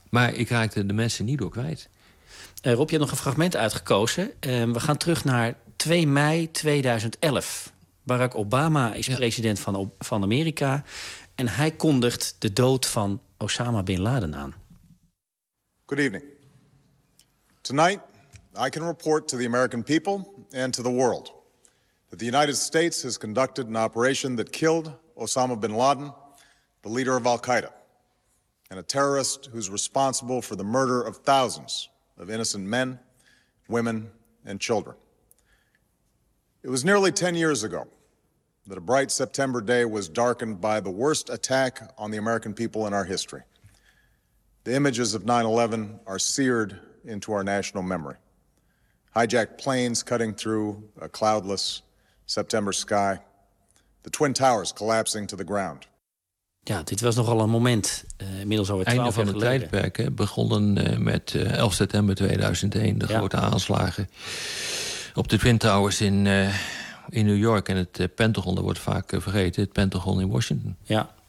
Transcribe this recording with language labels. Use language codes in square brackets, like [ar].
[nl] Maar ik raakte de mensen niet door kwijt. Rob, je hebt nog een fragment uitgekozen. We gaan terug naar 2 mei 2011. Barack Obama is president van Amerika. En hij kondigt de dood van Osama Bin Laden aan. [en] Good evening. Tonight, I can report to the American people and to the world that the United States has conducted an operation that killed Osama bin Laden, the leader of Al-Qaeda, and a terrorist who's responsible for the murder of thousands of innocent men, women, and children. It was nearly 10 years ago that a bright September day was darkened by the worst attack on the American people in our history. The images of 9/11 are seared into our national memory. Hijacked planes cutting through a cloudless September sky. The Twin Towers collapsing to the ground. [nl] Ja, dit was nogal een moment. Inmiddels alweer 12 jaar geleden. Einde van het tijdperk, hè, begonnen met 11 september 2001. De grote aanslagen op de Twin Towers in New York. En het Pentagon, dat wordt vaak vergeten, het Pentagon in Washington. Ja.